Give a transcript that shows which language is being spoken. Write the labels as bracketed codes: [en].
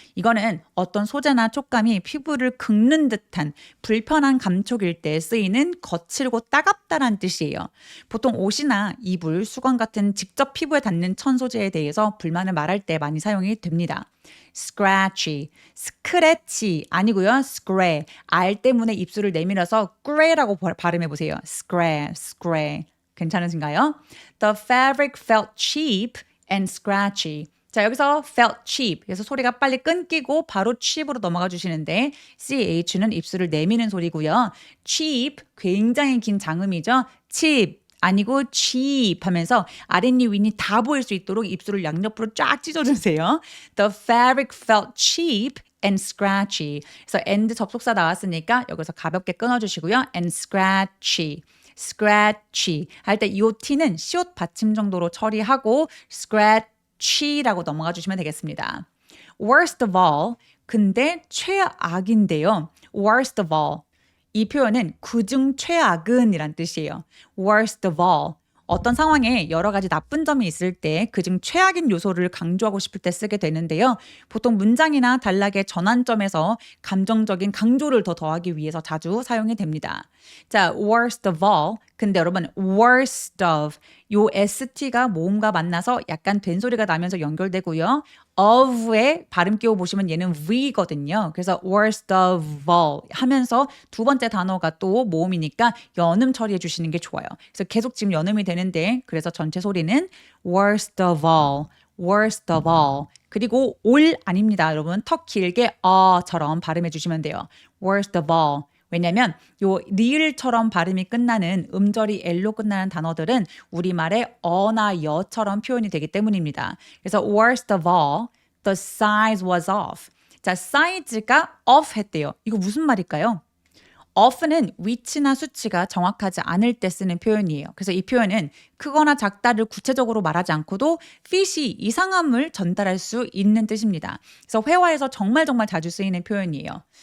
[ko] 이거는 어떤 소재나 촉감이 피부를 긁는 듯한 불편한 감촉일 때 쓰이는 거칠고 따갑다라는 뜻이에요. 보통 옷이나 이불, 수건 같은 직접 피부에 닿는 천 소재에 대해서 불만을 말할 때 많이 사용이 됩니다. scratchy, 스크래치 아니고요. scratch, R 때문에 입술을 내밀어서 그레라고 발음해 보세요. scratch, scratch. 괜찮으신가요? [en] The fabric felt cheap and scratchy. [ko] 자, 여기서 felt cheap. 그래서 소리가 빨리 끊기고 바로 cheap으로 넘어가 주시는데 ch는 입술을 내미는 소리고요. cheap, 굉장히 긴 장음이죠. [en] cheap. [ko] 아니고 cheap 하면서 아랫니 윗니 다 보일 수 있도록 입술을 양옆으로 쫙 찢어주세요. [en] The fabric felt cheap and scratchy. [ko] 그래서 and 접속사 나왔으니까 여기서 가볍게 끊어주시고요. [en] and scratchy. [ko] scratchy 할 때 이 t는 시옷 받침 정도로 처리하고 scratchy라고 넘어가 주시면 되겠습니다. [en] worst of all, [ko] 근데 최악인데요. [en] worst of all. [ko] 이 표현은 그중 최악은이란 뜻이에요. [en] worst of all. [ko] 어떤 상황에 여러 가지 나쁜 점이 있을 때 그중 최악인 요소를 강조하고 싶을 때 쓰게 되는데요. 보통 문장이나 단락의 전환점에서 감정적인 강조를 더 더하기 위해서 자주 사용이 됩니다. [en] 자, worst of all. [ko] 근데 여러분 worst of 요 st가 모음과 만나서 약간 된소리가 나면서 연결되고요. of의 발음 끼워 보시면 얘는 v거든요. 그래서 worst of all 하면서 두 번째 단어가 또 모음이니까 연음 처리해 주시는 게 좋아요. 그래서 계속 지금 연음이 되는데 그래서 전체 소리는 [en] worst of all, worst of all. [ko] 그리고 all 아닙니다. 여러분 턱 길게 어처럼 발음해 주시면 돼요. [en] worst of all. [ko] 왜냐면 요 리을처럼 발음이 끝나는 음절이 L로 끝나는 단어들은 우리말의 어나 여처럼 표현이 되기 때문입니다. [en] 그래서 worst of all, the size was off. [ko] 자, size가 off 했대요. 이거 무슨 말일까요? off는 위치나 수치가 정확하지 않을 때 쓰는 표현이에요. 그래서 이 표현은 크거나 작다를 구체적으로 말하지 않고도 fit이 이상함을 전달할 수 있는 뜻입니다. 그래서 회화에서 정말 자주 쓰이는 표현이에요.